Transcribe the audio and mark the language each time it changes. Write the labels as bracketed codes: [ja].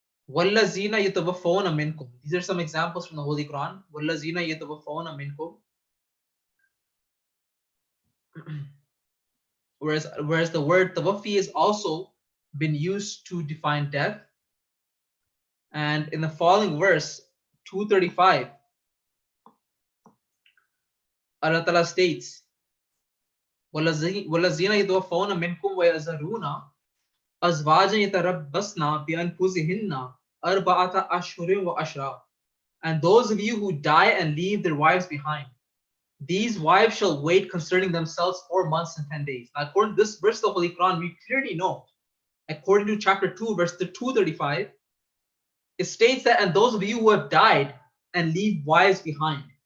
[ar] وَالَّذِينَ يَتَوَفَّوْنَ مِنْكُمْ. [en] These are some examples from the Holy Quran. [ar] وَالَّذِينَ يَتَوَفَّوْنَ مِنْكُمْ. [en] Whereas the word tawaffi has also been used to define death. And in the following verse, 235, Allah Ta'ala states, [ar] وَالَّذِينَ يَتَوَفَّوْنَ مِنْكُمْ وَيَذَرُونَ أَزْوَاجًا يَتَرَبَّصْنَ بِأَنفُسِهِنَّ أَرْبَعَةَ أَشْهُرٍ وَعَشْرًا. [en] And those of you who die and leave their wives behind, these wives shall wait concerning themselves 4 months and 10 days. Now, according to this verse of the Holy Quran, we clearly know, according to chapter 2, verse 235, it states that, and those of you who have died and leave wives behind.